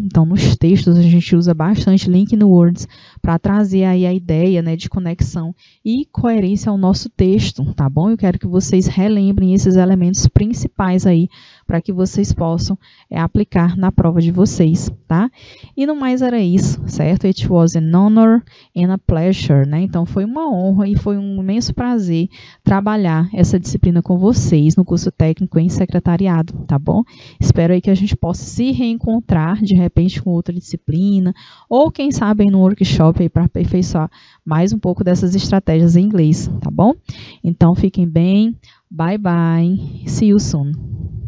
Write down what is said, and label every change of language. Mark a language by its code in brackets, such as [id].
[pt] Então, nos textos a gente usa bastante link no words para trazer aí a ideia, né, de conexão e coerência ao nosso texto, tá bom? Eu quero que vocês relembrem esses elementos principais aí para que vocês possam aplicar na prova de vocês, tá? E no mais era isso, certo? [en] It was an honor and a pleasure, né? [pt] Então, foi uma honra e foi um imenso prazer trabalhar essa disciplina com vocês no curso técnico em secretariado, tá bom? Espero aí que a gente possa se reencontrar, de repente, com outra disciplina, ou quem sabe no workshop aí para aperfeiçoar mais um pouco dessas estratégias em inglês, tá bom? Então, fiquem bem, [en] bye bye, see you soon.